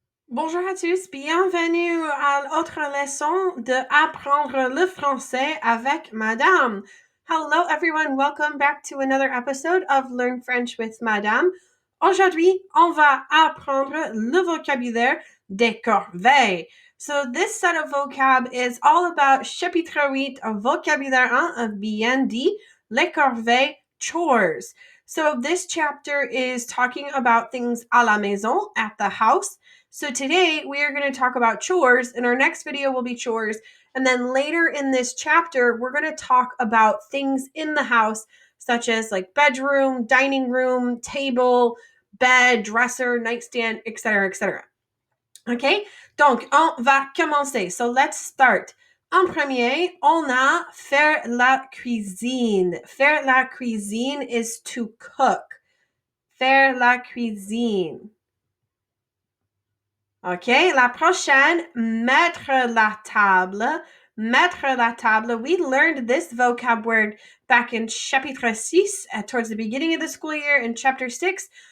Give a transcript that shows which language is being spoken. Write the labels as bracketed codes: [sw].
[fr] Bonjour à tous, bienvenue à l'autre leçon de apprendre le français avec Madame. [en] Hello everyone, welcome back to another episode of Learn French with Madame. [fr] Aujourd'hui, on va apprendre le vocabulaire des corvées. [en] So this set of vocab is all about chapitre 8 of vocabulaire 1 of BND, les corvées, chores. So this chapter is talking about things [fr] à la maison, [en] at the house. So today we are going to talk about chores, and our next video will be chores. And then later in this chapter, we're going to talk about things in the house, such as like bedroom, dining room, table, bed, dresser, nightstand, etc., etc. [fr] OK? Donc, on va commencer. [en] So let's start. [fr] En premier, on a faire la cuisine. Faire la cuisine [en] is to cook. [fr] Faire la cuisine. OK, la prochaine, mettre la table. [en] Mettre la table. We learned this vocab word back in chapitre 6, towards the beginning of the school year in chapter 6.